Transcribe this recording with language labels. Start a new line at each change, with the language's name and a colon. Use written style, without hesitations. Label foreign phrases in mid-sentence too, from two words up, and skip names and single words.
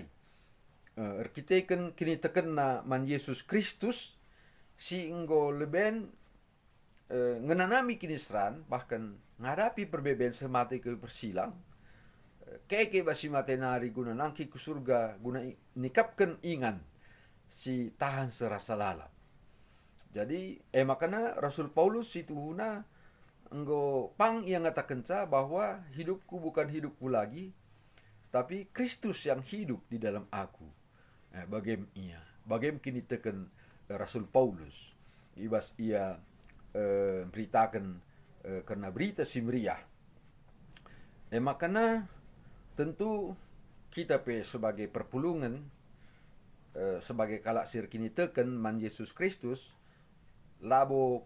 Batak Karo: Erkiteken kini tekena man Yesus Kristus si enggo leben ngenanami kinisran bahkan ngadapi perbeben semati ke persilang keke basi matenari guna nangki ke surga guna nikapkan ingan si tahan serasa lalap.
Indonesian: Jadi makana Rasul Paulus itu huna enggo pang yang ngatakan bahwa hidupku bukan hidupku lagi tapi Kristus yang hidup di dalam aku.
Batak Karo: Bagem kini teken Rasul Paulus ibas ia beritakan karena berita si meriah. Makana
Indonesian: tentu kita sebagai perpulungan sebagai
Batak Karo: kalak sir kini teken man Yesus Kristus labo